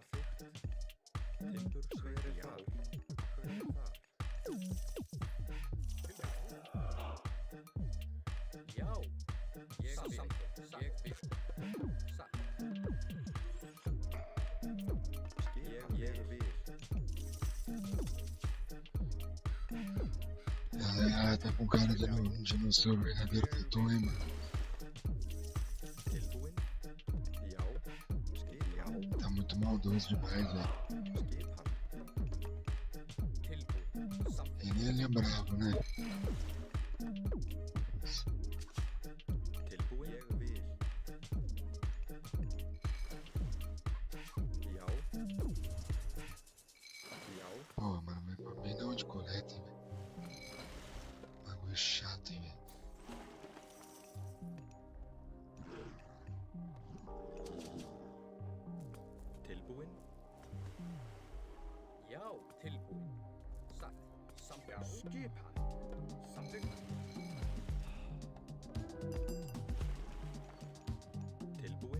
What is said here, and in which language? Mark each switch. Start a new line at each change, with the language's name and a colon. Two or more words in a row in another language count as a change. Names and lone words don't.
Icelandic: Timbur, hver er það? Hver er það? Já, ég vil. Satt. Ég vil.
Portuguese: Tá com cara de no seu verdadeiro tattoo, hein, mano?
Icelandic: Tilbúin. Já. Já.
Portuguese: Tá muito maldoso demais, velho.
Icelandic: Skipan. Tilbúin. Samt.
Portuguese: Ele é bravo, né?
Icelandic: Tilbúin. Ég vil. Já. Já.
Portuguese: Pô, mano, mas pra mim não de coleta, hein, velho. Bagulho chato, hein, velho.
Icelandic: Tilbúin. Já, tilbúin. Satt. Samþykkt. Já, skipan. Samþykkt. Tilbúin.